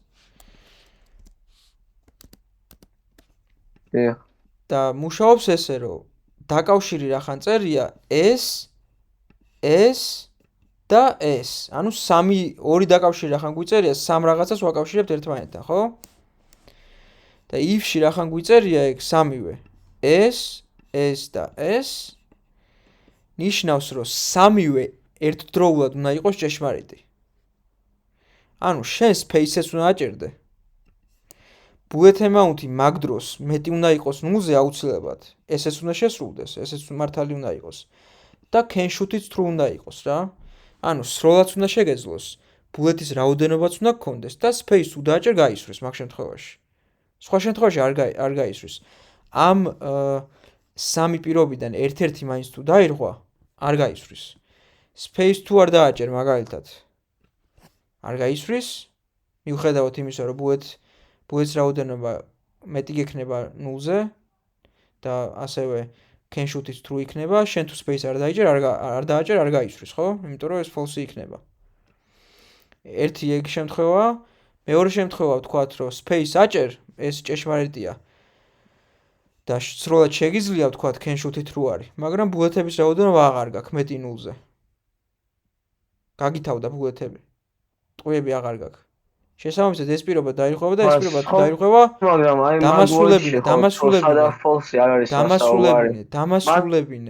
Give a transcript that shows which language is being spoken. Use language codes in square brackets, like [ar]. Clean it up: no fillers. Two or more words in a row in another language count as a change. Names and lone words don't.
[ka] და მუშაობს ესე რომ დაკავშირი რახან წერია ეს და ეს ანუ ორი დაკავშირი რახან გვიწერია სამ რაღაცას ვაკავშირებთ ერთმანეთთან ხო და if-ში რახან გვიწერია ეგ სამივე ეს და ეს ნიშნავს რომ სამივე ერთდროულად უნდა იყოს ჭეშმარიტი ანუ შენ space-ს უნდა აჭერდე [en] bullet amount- [ka] ი მაგ დროს მეტი უნდა იყოს 0-ზე აუცილებლად ესეც უნდა შესრულდეს ესეც მართალი უნდა იყოს და [en] can shoot- [ka] იც true უნდა იყოს რა ანუ სროლაც უნდა შეგეძლოს bullet-ის რაოდენობაც უნდა გქონდეს და space-ს უდააჭერ გაისვრის მაგ შემთხვევაში სხვა შემთხვევაში არ გაისვრის ამ სამი პირობიდან ერთ-ერთი მაინც თუ დაირღვა არ გაისვრის space თუ არ დააჭერ მაგალითად არ გაისვრის მიუხედავად იმისა რომ bullet-ის რაოდენობა მეტი გექნება 0-ზე და ასევე [en] can shoot- [ka] იც true იქნება შენ თუ space არ დააჭერ არ გაისვრის ხო იმიტომ რომ ეს false იქნება ერთი ეგ შემთხვევაა მეორე შემთხვევა ვთქვათ რომ space აჭერ ეს ჭეშმარიტია და სრულად შეგიძლია ვთქვათ [en] can shoot- [ka] ი true არის მაგრამ bullet-ების რაოდენობა აღარ გაქვს მეტი 0-ზე გაგითავდა bullet-ები ტყვიები აღარ გაქვს შესაბამისად ეს პირობა დაირღვევა და ეს პირობა თუ დაირღვევა მაგრამ აი დამასრულებინე